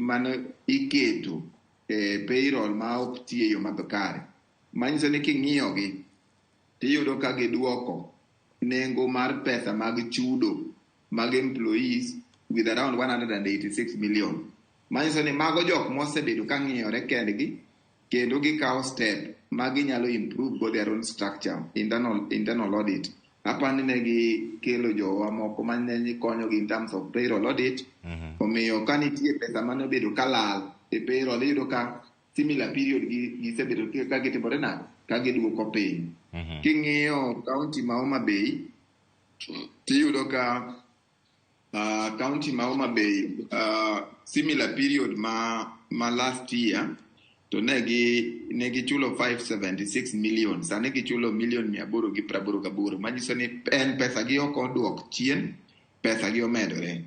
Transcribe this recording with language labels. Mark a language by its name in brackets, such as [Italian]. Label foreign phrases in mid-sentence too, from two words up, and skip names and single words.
[Luo (Kenya and Tanzania)] mano iketo payroll ma ok tiyo e yo makare. Manyiso ni king'iyogi tiyudo ka giduoko nengo mar pesa mag chudo mag [English] employees with around 186 million. [Luo (Kenya and Tanzania)] Manyiso ni mago jok mosebedo ka ng'iyore kendgi kendo gikawo step ma ginyalo improve go [English] their own structure, internal audit. [Luo (Kenya and Tanzania)] Apani ne gikelo jowa moko mane konyogi [English] in terms of payroll audit. [Luo (Kenya and Tanzania)] Omiyo ka nitie pesa mane obedo kalal e payroll, iyudo ka [English] similar period [Luo (Kenya and Tanzania)] gisebedo ka gitimore nade, ka giduoko piny. King'iyo kaunti ma Homa Bay, tiyudo ka kaunti ma Homa Bay [English] similar period [Luo (Kenya and Tanzania)] ma [English] last year [Luo (Kenya and Tanzania)] to ne gichulo 576 million, sani gichulo million 888, manyiso ni en pesa gi ok oduok chien, pesa gi omedore.